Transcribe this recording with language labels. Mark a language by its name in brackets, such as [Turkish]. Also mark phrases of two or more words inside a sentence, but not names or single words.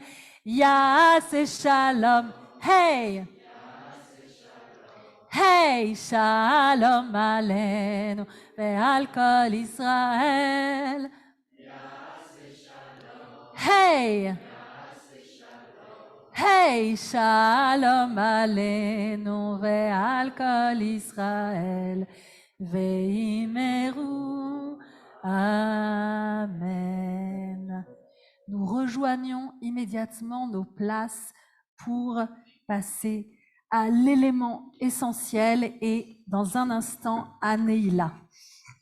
[Hebrew] יעשה שלום, שלום עלינו ועל כל ישראל. שלום עלינו ועל כל ישראל ואמרו amen. [French] Nous rejoignons immédiatement nos places pour passer à l'élément essentiel et dans un instant à Neila.